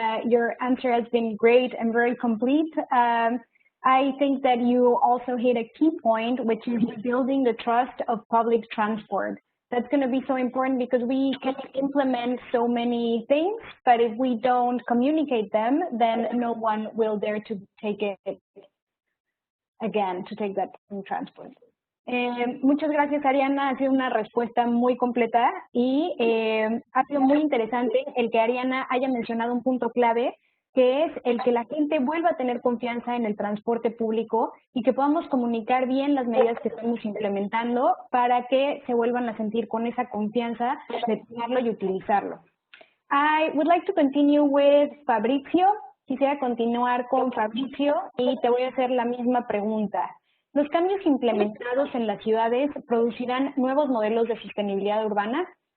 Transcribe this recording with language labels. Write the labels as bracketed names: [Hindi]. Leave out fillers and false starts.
[English] Your answer has been great and very complete. I think that you also hit a key point, which is building the trust of public transport. That's going to be so important because we can implement so many things, but if we don't communicate them, then no one will dare to take it again, to take that transport. [Spanish] Muchas gracias, Arianna. Ha sido una respuesta muy completa y ha sido muy interesante el que Arianna haya mencionado un punto clave, que es el que la gente vuelva a tener confianza en el transporte público y que podamos comunicar bien las medidas que estamos implementando para que se vuelvan a sentir con esa confianza de tomarlo y utilizarlo. [English] I would like to continue with Fabrizio. [Spanish] Quisiera continuar con Fabrizio y te voy a hacer la misma pregunta. ¿Los cambios implementados en las ciudades producirán nuevos modelos de sostenibilidad urbana?